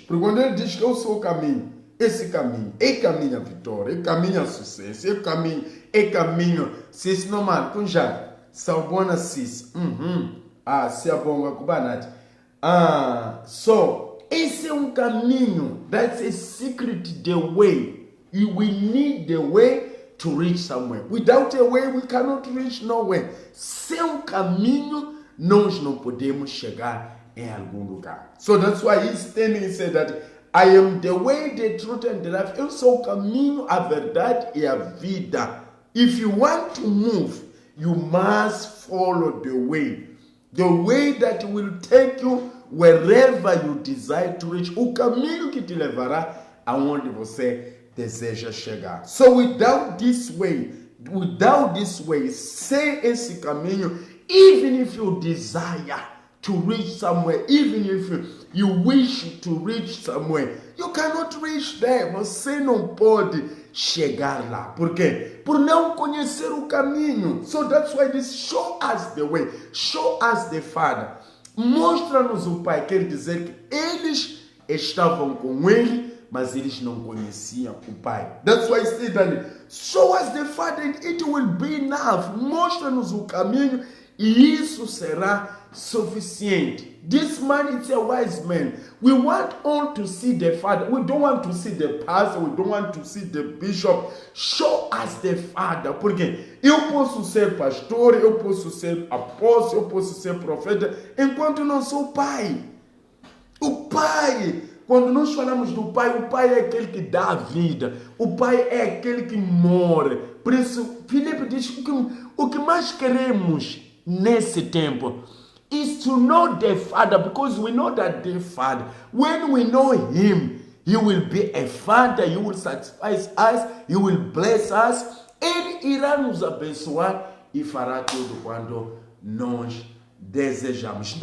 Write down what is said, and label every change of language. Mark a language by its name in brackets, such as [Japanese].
[Portuguese] Porque quando ele diz que eu sou o caminho, esse caminho é caminho à vitória, é caminho ao sucesso, é caminho, se isso não mal, com já, salbona sis, se a bonga cubanate. [English] So, [Portuguese] esse é um caminho. [English] That's a secret, the way. We need the way to reach somewhere. Without a way, we cannot reach nowhere. [Portuguese] Sem um caminho, nós não podemos chegar em algum lugar. [English] So that's why he's standing and said that I am the way, the truth and the life. [Portuguese] Eu sou o caminho, a verdade e a vida. [English] If you want to move, you must follow the way. The way that will take you wherever you desire to reach. [Portuguese] O caminho que te levará aonde você deseja chegar. [English] So without this way, [Portuguese] sem esse caminho, [English] even if you desire to reach somewhere, even if you wish to reach somewhere, you cannot reach there. [Portuguese] Você não pode chegar lá. Por quê? Por não conhecer o caminho. [English] So that's why this show us the way. Show us the Father. [Portuguese] Mostra-nos o Pai. Quer dizer que eles estavam com ele, mas eles não conheciam o Pai. [English] That's why he said that, show us the Father and it will be enough. [Portuguese] Mostra-nos o caminho e isso será suficiente. [English] This man is a wise man. We want all to see the Father. We don't want to see the pastor. We don't want to see the bishop. Show us the Father. [Portuguese] Porque eu posso ser pastor, eu posso ser apóstolo, eu posso ser profeta, enquanto não sou pai. O Pai, quando nós falamos do Pai, o Pai é aquele que dá a vida. O Pai é aquele que morre. Por isso, Filipe diz que o que mais queremos nesse tempo [English] is to know the Father, because we know that the Father, when we know Him, He will be a Father, He will satisfy us, He will bless us, [Portuguese] Ele irá nos abençoar e fará tudo quando nós desejamos.